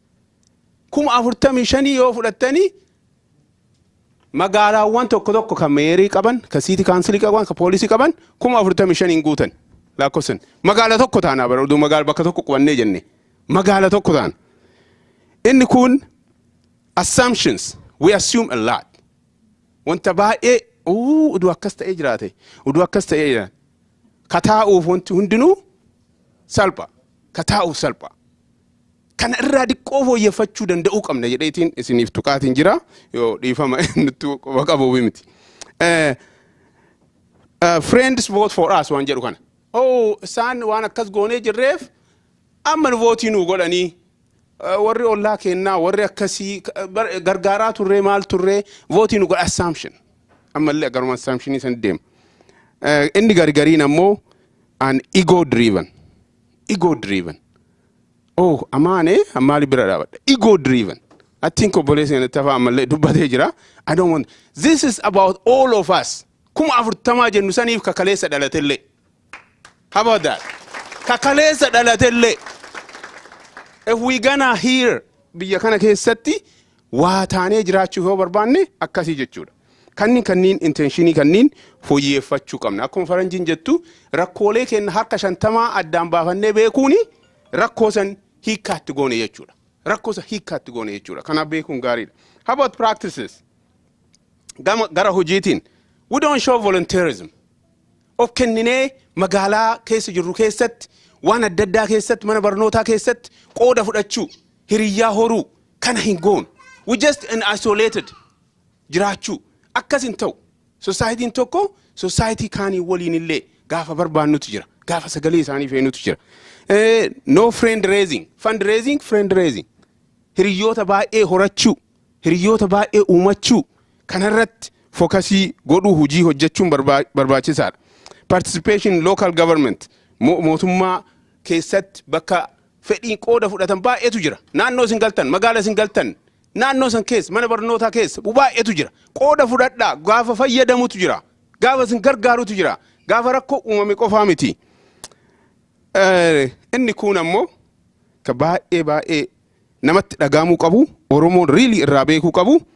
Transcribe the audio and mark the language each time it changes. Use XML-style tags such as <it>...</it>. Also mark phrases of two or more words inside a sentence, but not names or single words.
<om>45 yoo fudhattanii magaalaawwan tokko kan meerii qaban, kan siiti kaansilii qaban, kan poolisii qaban 45 hin guutan. Lakkoofsan magaala tokko taanaa bara uduu magaala bakka tokko qubannee jenne magaala tokko taana. Inni kun assumptions.</om> <en>We assume a lot.</en> <om>Wanta baay'ee uduu akkas ta'ee jiraate uduu akkas ta'ee jiraate kataa'uuf wanti hundinuu salpha kataa'uuf salpha. Kana irraa diqqoo fooyyeffachuu danda'uu qabna jedheetiin isiniif tuqaatiin jira yoo dhiifama nutti qabu miti.</om> <en>Friends vote for us</en> <om>waan jedhu kana. Isaan waan akkas goonee jirreef amma vootii nuu godhanii warri ollaa kennaa warri akkasii gargaaraa turree maal turree vootii nuu godha assumption. Ammallee agaruma assumptionii san deema. Inni gargariin ammoo an</om> <en>ego driven.</en> <om>Amaane ammaali bira dhaabadha.</om> <en>Ego driven. I think</en> <om>obboleessi inni tafaa ammallee dubbatee jira.</om> <en>I don't want. This is about all of us.</en> <om>40 jennu saniif kakaleessa dhalatellee.</om> <en>How about that?</en> <om>Kakaleessa dhalatellee.</om> <en>If we gonna hear</en> <om>biyya kana keessatti waa taanee jiraachuu yoo barbaanne akkasii jechuudha. Kanniin intentionii kanniin fooyyeffachuu qabna. Akkuma faranjiin jettu rakkoolee keenya harka 50 addaan baafannee beekuuni rakkoo san hiikkaatti goone jechuudha. Rakkoosa hiikkaatti goone jechuudha. Kanaaf beekuun gaariidha.</om> <en>How about practices?</en> <om>Gara hojiitiin</om> <en>we don't show volunteerism.</en> <om>Of kenninee magaalaa keessa jirru keessatti waan adda addaa keessatti mana barnootaa keessatti qooda fudhachuu hiriyyaa horuu kana hin goonu.</om> <en>We just isolated</en> <om>jiraachuu akkasin ta'u society'n tokko society kaanii waliin illee gaafa barbaannutu jira gaafa sagalee isaanii feenutu jira.</om> <en>No fundraising</en> <om>hiriyyoota baay'ee horachuu hiriyyoota baay'ee uumachuu kanarratti fokasii godhuu hojii hojjechuun barbaachisaadha.</om> <en>Participation in local government</en> <om>mootummaa keessatti bakka fedhiin qooda fudhatan baay'eetu jira. Naannoo isin galtan magaala isin galtan naannoo san keessa mana barnootaa keessa baay'eetu jira. Qooda fudhadhaa gaafa fayyadamutu jira. Gaafa isin gargaarutu jira. Gaafa rakkoo uumame qofaa miti. Inni kun ammoo ka baay'ee namatti dhagaamuu qabu Oromoon really irraa beekuu qabu.</om>